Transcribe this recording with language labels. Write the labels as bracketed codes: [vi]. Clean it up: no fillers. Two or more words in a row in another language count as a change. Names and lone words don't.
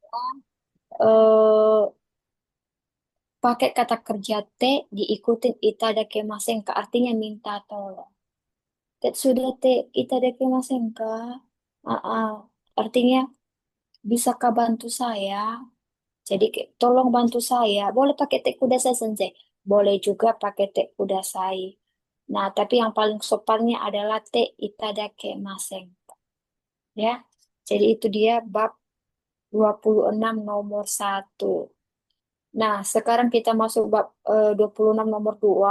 [id] eh, pakai kata kerja T diikutin [ja] いただきませんか [id] artinya minta tolong. [ja] 手伝っていただきませんか? Ah, ah. [id] Artinya bisakah bantu saya? Jadi tolong bantu saya. Boleh pakai [ja] てください先生. [id] Boleh juga pakai [ja] てください. [id] Nah, tapi yang paling sopannya adalah [ja] ていただきません. [id] Ya. Jadi itu dia bab 26 nomor 1. Nah, sekarang kita masuk bab 26 nomor 2.